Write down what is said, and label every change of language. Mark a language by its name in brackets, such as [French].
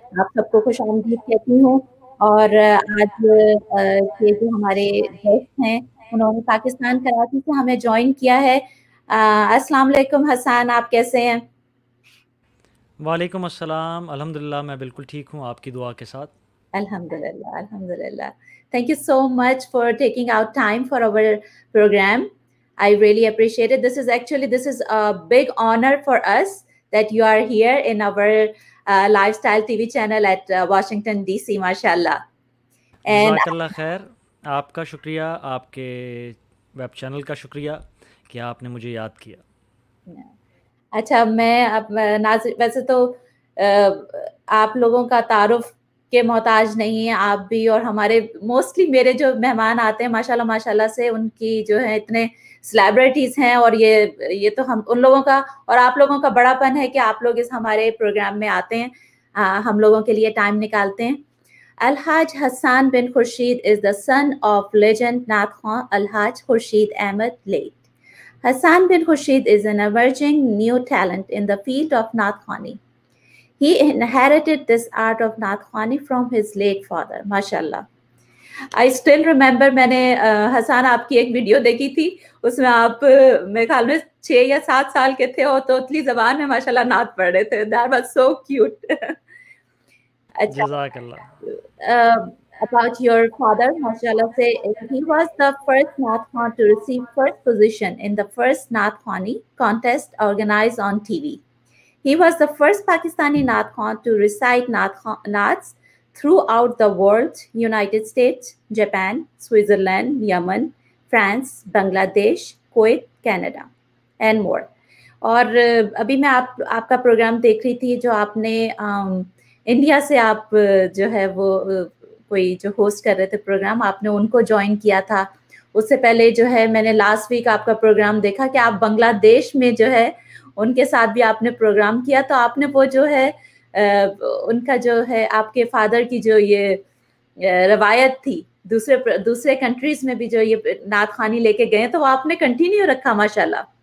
[Hindi] आप सबको खुशामदीद कहती हूँ और आज के जो हमारे गेस्ट हैं, उन्होंने पाकिस्तान कराची से हमें जॉइन किया है। अस्सलाम वालेकुम हसन, आप कैसे हैं? वालेकुम अस्सलाम, अल्हम्दुलिल्लाह मैं बिल्कुल ठीक हूँ आपकी दुआ के साथ। [Arabic] Alhamdulillah, Alhamdulillah. [English] Thank you so much for taking out time for our program. I really appreciate it. This is a big honor for us that you are here in our lifestyle TV channel at Washington DC, mashallah. And [Hindi] जज़ाकल्लाह खैर, आपका शुक्रिया, आपके web channel का शुक्रिया कि आपने मुझे याद किया। अच्छा, मैं अब वैसे तो आप लोगों का तारुफ के मोहताज नहीं है, आप भी और हमारे मोस्टली मेरे जो मेहमान आते हैं माशाल्लाह माशाल्लाह से उनकी जो है इतने सेलिब्रिटीज़ हैं और ये तो हम उन लोगों का और आप लोगों का बड़ापन है कि आप लोग इस हमारे प्रोग्राम में आते हैं, हम लोगों के लिए टाइम निकालते हैं। [English] Alhaj Hassan bin Khurshid is the son of legend Nathkhan Alhaj Khurshid Ahmed late. Hassan bin Khurshid is an emerging new talent in the field of Nathkhani. He inherited this art of Nathkhani from his late father. MashaAllah. I still remember [Hindi] मैंने हसन आपकी एक video देखी थी उसमें आप मेरे ख्याल में 6 या 7 साल के थे और तोतली ज़बान में माशाल्लाह नात पढ़ रहे थे. [English] That was so cute. अच्छा, uh, about your father, mashallah, say he was the first Nath Khan to receive first position in the first Nath Khani contest organized on TV. He was the first Pakistani Nath Khan to recite Naths throughout the world: United States, Japan, Switzerland, Yemen, France, Bangladesh, Kuwait, Canada, and more. [Hindi] और अभी मैं आपका programme देख रही थी जो आपने India से आप जो है वो कोई जो होस्ट कर रहे थे प्रोग्राम आपने उनको ज्वाइन किया था। उससे पहले जो है मैंने लास्ट वीक आपका प्रोग्राम देखा कि आप बांग्लादेश में जो है उनके साथ भी आपने प्रोग्राम किया, तो आपने वो जो है उनका जो है आपके फादर की जो ये रवायत थी दूसरे कंट्रीज में भी जो ये नात खानी लेके गए तो वो आपने कंटिन्यू रखा माशाल्लाह।